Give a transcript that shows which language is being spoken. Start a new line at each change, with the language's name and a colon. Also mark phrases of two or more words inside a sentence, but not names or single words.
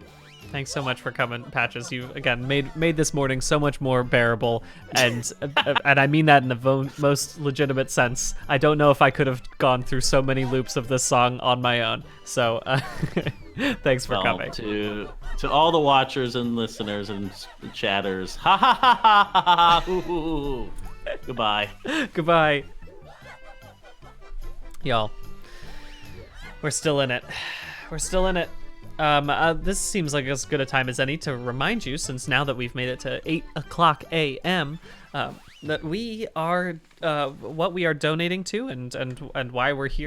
English: Thanks so much for coming, Patches. You again made this morning so much more bearable, and and I mean that in the most legitimate sense. I don't know if I could have gone through so many loops of this song on my own. So thanks for coming. To all the watchers and listeners and chatters, ha ha ha ha ha ha hoo, hoo, hoo. Goodbye. Goodbye. Y'all, we're still in it. We're still in it. This seems like as good a time as any to remind you, since now that we've made it to 8 o'clock a.m., that we are what we are donating to and why we're here.